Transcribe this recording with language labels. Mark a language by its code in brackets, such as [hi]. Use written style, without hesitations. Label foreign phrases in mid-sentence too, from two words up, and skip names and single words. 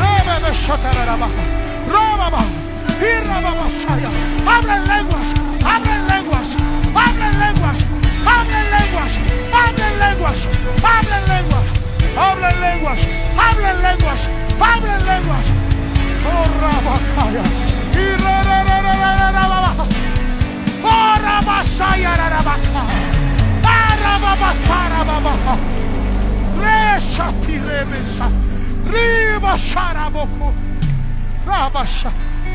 [es] Hablen lenguas, hablen lenguas, hablen lenguas, hablen lenguas, hablen lenguas, hablen lenguas, hablen lenguas, hablen lenguas, hablen lenguas. Oh, rabacaya. Oh, rabasaya, rabaca. Arababastara babaja. Resha tiremesa. Riba Saraboko Rabasha.